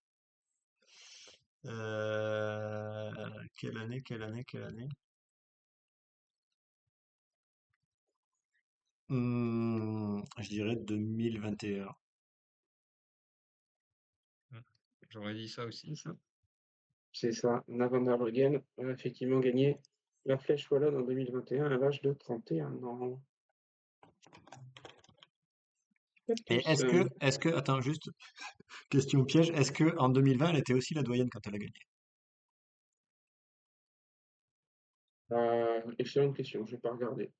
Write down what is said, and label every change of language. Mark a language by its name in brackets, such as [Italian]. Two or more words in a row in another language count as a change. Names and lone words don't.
[French] Euh, Quelle année, quelle année, quelle année? Je dirais 2021. J'aurais dit ça aussi. C'est ça. Anna van der Breggen a effectivement gagné la Flèche Wallonne en 2021 à l'âge de 31 ans. Et Cactus. attends, juste, question piège, est-ce que en 2020, elle était aussi la doyenne quand elle a gagné? Excellente question, je n'ai pas regardé.